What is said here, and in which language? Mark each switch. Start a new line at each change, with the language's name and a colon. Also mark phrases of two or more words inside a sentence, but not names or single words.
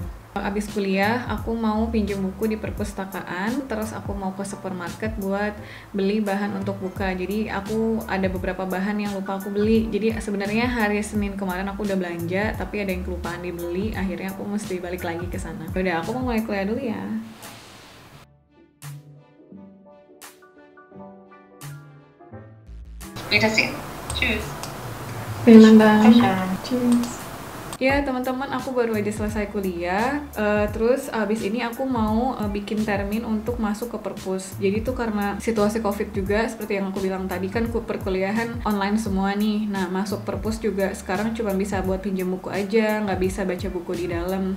Indonesian: Abis kuliah aku mau pinjam buku di perpustakaan, terus aku mau ke supermarket buat beli bahan untuk buka. Jadi aku ada beberapa bahan yang lupa aku beli. Jadi sebenarnya hari Senin kemarin aku udah belanja, tapi ada yang kelupaan dibeli. Akhirnya aku mesti balik lagi ke sana. Udah, aku mau mulai kuliah dulu ya.
German: Wiedersehen. Tschüss. Vielen Dank. Cheers.
Indonesian: Ya teman-teman, aku baru aja selesai kuliah, terus abis ini aku mau bikin termin untuk masuk ke perpus. Jadi tuh karena situasi covid juga, seperti yang aku bilang tadi kan perkuliahan online semua nih. Nah, masuk perpus juga sekarang cuma bisa buat pinjam buku aja, nggak bisa baca buku di dalam.